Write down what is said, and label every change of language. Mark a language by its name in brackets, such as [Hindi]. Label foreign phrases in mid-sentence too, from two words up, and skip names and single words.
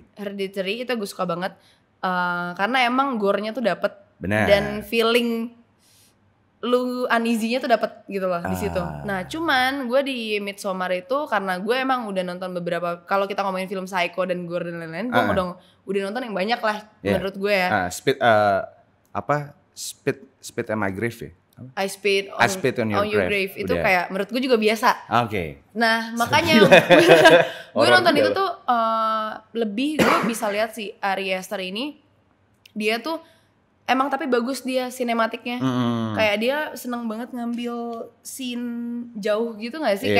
[Indonesian] itu gue suka banget karena emang gore-nya tuh dapet. Benar. Dan feeling lu uneasy-nya tuh dapet gitu loh di situ. Nah, cuman gue di Midsommar itu karena gue emang udah nonton beberapa, kalau kita ngomongin film psycho dan gore dan lain-lain, gue udah nonton yang banyak lah menurut gue ya. Spit on my grave ya? I spit on your grave. Itu kayak menurut gue juga biasa. Oke. Nah, makanya gue nonton itu tuh lebih gue bisa lihat si Ari Aster ini, dia tuh emang tapi bagus dia sinematiknya. Kayak dia seneng banget ngambil scene jauh gitu gak sih?